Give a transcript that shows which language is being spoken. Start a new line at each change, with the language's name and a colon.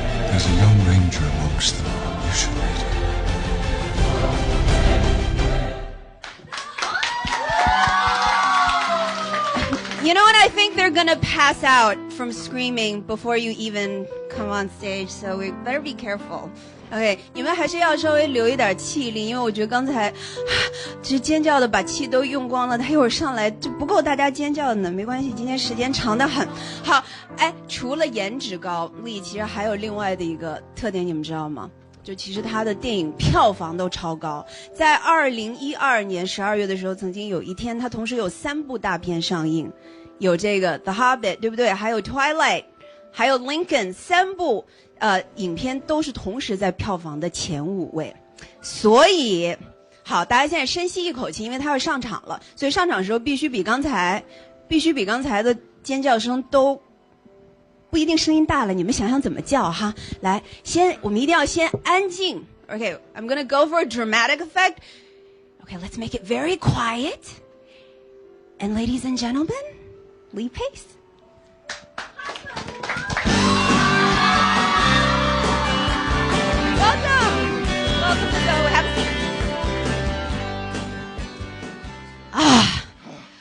English: There's a young ranger amongst them. You should meet him. You know what? I think they're gonna pass out from screaming before you even come on stage, so we better be careful.
Chinese: OK， 你们还是要稍微留一点气力，因为我觉得刚才其实尖叫的把气都用光了，他一会儿上来就不够大家尖叫的呢。没关系，今天时间长得很。好，哎，除了颜值高，丽其实还有另外的一个特点，你们知道吗？就其实他的电影票房都超高，在2012年12月的时候，曾经有一天他同时有3部大片上映，有这个《The Hobbit》，对不对？还有《Twilight》，还有《Lincoln》，3部影片都是同时在票房的前5位。所以，好，大家现在深吸一口气，因为他要上场了，所以上场的时候必须比刚才的尖叫声都。不一定声音大了，你们想想怎么叫哈？来，我们一定要先安静。
English: Okay, I'm gonna go for a dramatic effect. Okay, let's make it very quiet. And ladies and gentlemen, Lee Pace. Welcome to Sohu. Have a seat.